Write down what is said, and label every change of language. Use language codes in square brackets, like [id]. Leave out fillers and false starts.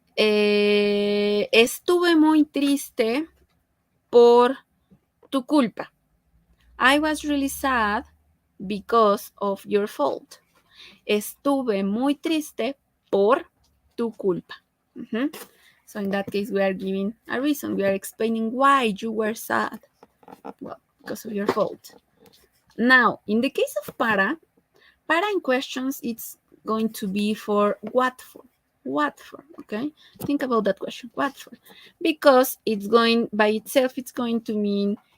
[es] Estuve muy triste por tu culpa. [en] I was really sad because of your fault. [es] Estuve muy triste por tu culpa. [en] So in that case, we are giving a reason. We are explaining why you were sad. Well, because of your fault. Now, in the case of para in questions, it's going to be for what for. What for, okay? Think about that question, what for? Because it's going, by itself, it's going to mean